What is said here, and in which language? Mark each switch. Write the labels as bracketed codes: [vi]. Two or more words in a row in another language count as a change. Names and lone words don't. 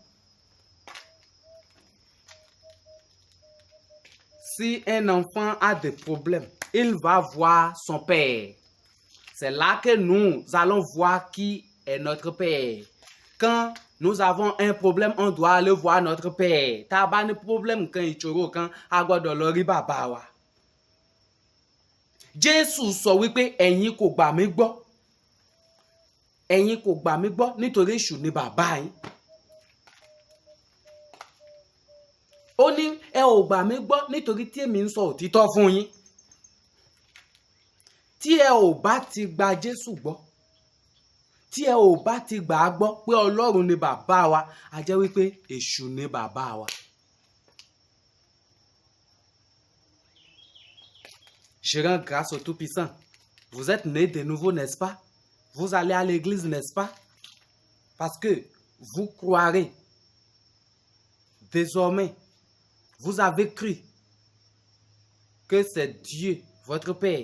[fr] Si un enfant a des problèmes, il va voir son père. C'est là que nous allons voir qui est notre père. Quand nous avons un problème, on doit aller voir notre père. T'as pas de problème quand il choro quand agodo lori baba wa. [yo] Jésù sọ wípé ẹ̀yin kò gbà mí gbọ́. ẹ̀yin kò gbà mí gbọ́ nítorí èṣù ni bàbá yín. Ó ní ẹ ò gbà mí gbọ́ nítorí tí èmi ń sọ òtítọ́ fún yín. Tí ẹ ò bá ti gba Jésù gbọ́, tí ẹ ò bá ti gbà á gbọ́ pé Ọlọ́run ni bàbá wa, a jẹ́ wípé èṣù ni bàbá wa. [fr] Je rends grâce au Tout-Puissant. Vous êtes nés de nouveau, n'est-ce pas? Vous allez à l'église, n'est-ce pas? Parce que vous croirez. Désormais, vous avez cru que c'est Dieu, votre Père.